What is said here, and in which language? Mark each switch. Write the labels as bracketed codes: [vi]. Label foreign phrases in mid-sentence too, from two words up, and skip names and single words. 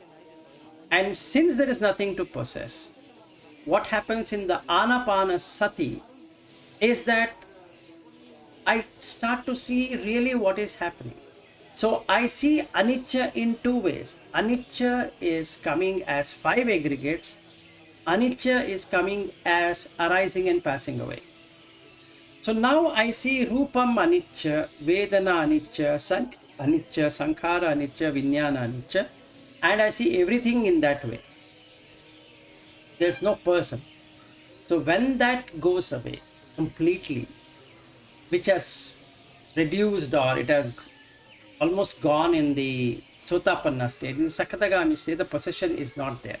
[en] And since there is nothing to possess, what happens in the Ānāpānassati is that I start to see really what is happening. So I see anicca in 2 ways. Anicca is coming as 5 aggregates. Anicca is coming as arising and passing away. So now I see [pi] Rupam anicca, Vedana anicca, San anicca, Sankhara anicca, Vijnana anicca, [en] and I see everything in that way. There's no person. So when that goes away completely, which has reduced or it has almost gone in the Sotapanna state, in the Sakadagami state, the possession is not there.